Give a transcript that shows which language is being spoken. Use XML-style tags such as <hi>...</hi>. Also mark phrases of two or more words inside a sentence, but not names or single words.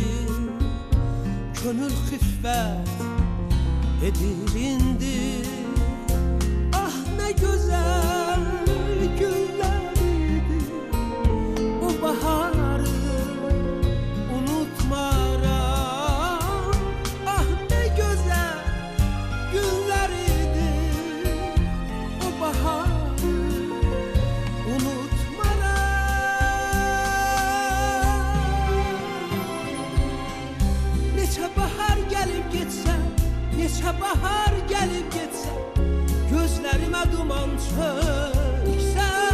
<az>Könül xiffət edir indi.</az> <tr>Ah ne güzel günler idi.</tr> <az>O baharı unutmaram.</az> <tr>Ah ne güzel günler idi.</tr> <az>O baharı Neçə bahar gəlib getsə, neçə bahar gəlib getsə, gözlərimə duman çöksə,</az>